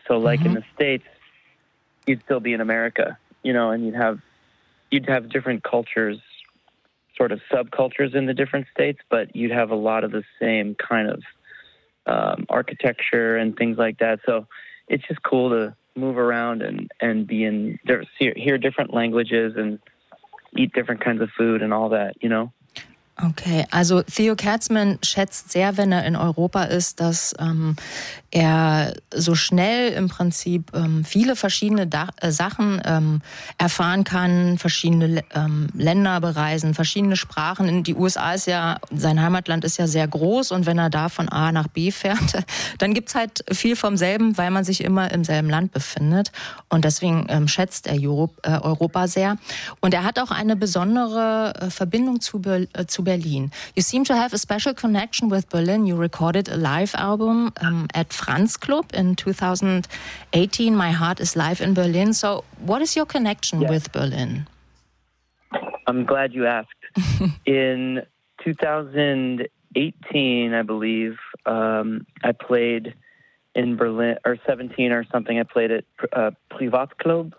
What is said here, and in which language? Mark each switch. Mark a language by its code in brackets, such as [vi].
[en] So like mm-hmm. in the States, you'd still be in America, you know, and you'd have different cultures, sort of subcultures in the different states, but you'd have a lot of the same kind of architecture and things like that. So it's just cool to move around and be in there, hear different languages and eat different kinds of food and all that, you know? [de] Okay, also Theo Kerzmann schätzt sehr, wenn er in Europa ist, dass er so schnell im Prinzip viele verschiedene Sachen erfahren kann, verschiedene Länder bereisen, verschiedene Sprachen. Die USA ist ja, sein Heimatland ist ja sehr groß, und wenn er da von A nach B fährt, dann gibt's halt viel vom selben, weil man sich immer im selben Land befindet. Und deswegen schätzt er Europa sehr. Und er hat auch eine besondere Verbindung zu Berlin. [en] You seem to have a special connection with Berlin. You recorded a live album at Franz Club in 2018, My Heart is Live in Berlin. So what is your connection yes. with Berlin? I'm glad you asked. In 2018, I believe, I played in Berlin, or 17 or something, I played at Privatclub.